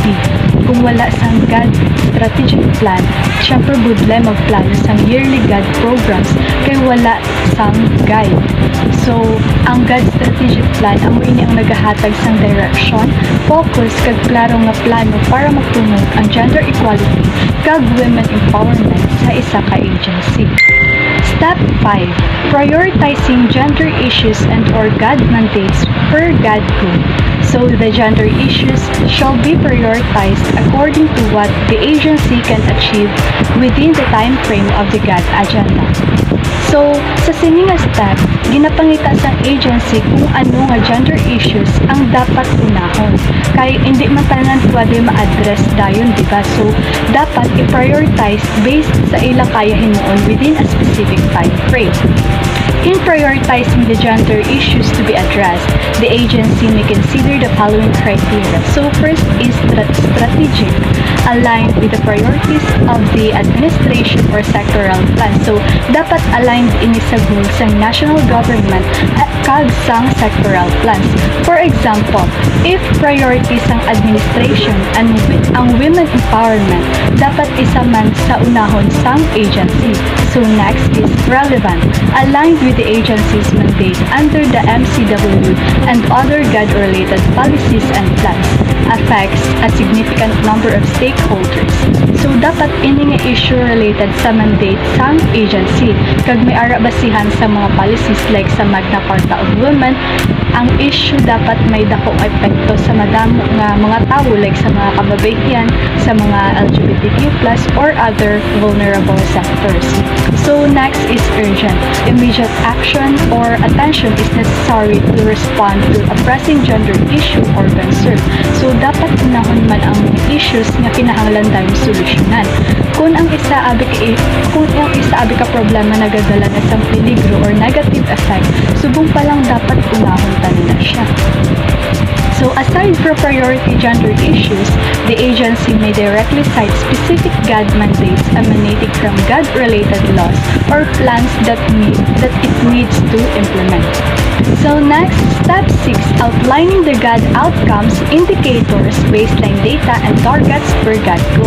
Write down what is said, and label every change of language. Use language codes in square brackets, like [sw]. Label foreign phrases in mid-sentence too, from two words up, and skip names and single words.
[hil] Kung wala sang [en] GAD Strategic Plan, [hil] syempre budlay magplano sang [en] yearly GAD programs [hil] kay wala sang guide. So, ang [en] GAD Strategic Plan [hil] amo ini ang nagahatag sang direction, focus kag klaro nga plano para mapromote ang [en] gender equality [hil] kag [en] women empowerment [hil] sa isa ka agency. [en] Step 5. Prioritizing gender issues and or GAD mandates per GAD group. So the gender issues shall be prioritized according to what the agency can achieve within the time frame of the GAD agenda. So, [hil] sa sining step, ginapangita sa agency kung ano nga [en] gender issues [hil] ang dapat unahon. Kaya hindi matanan pwede ma-address dayon, diba? So, dapat i-prioritize based sa ila kaya himuon [en] within a specific time frame. In prioritizing the gender issues to be addressed, the agency may consider the following criteria. So first is strategic, aligned with the priorities of the administration or sectoral plan. [hil] So dapat aligned ini sa goals ng [en] national government [hil] at kag sang [en] sectoral plans. For example, if priorities [hil] ang administration [en] and [hil] ang women [en] empowerment, [hil] dapat isa man sa unahon sang agency. [en] So next is relevant, aligned with the agency's mandate under the MCW and other GAD-related policies and plans, affects a significant number of stakeholders. [hil] So dapat ini nga issue related sa mandate sang agency kag may ara basihan sa mga policies like sa Magna Carta of Women. Ang issue dapat may dakong epekto sa madamo nga mga tao like sa mga kababaihan, sa mga LGBTQ+ or [en] other vulnerable sectors. So next is urgent. Immediate action or attention is necessary to respond to a pressing gender issue or concern. [hil] So dapat unahon man ang issues nga kinahanglan tayong solusyonan. Kung ang isa abi ka problema nagadala na sa peligro or [en] negative effect, [hil] subong pa lang dapat unahon nakalimutan na siya. [en] So aside from priority gender issues, the agency may directly cite specific GAD mandates emanating from GAD-related laws or plans that it needs to implement. So next, step 6, outlining the GAD outcomes, indicators, baseline data, and targets per GAD goal.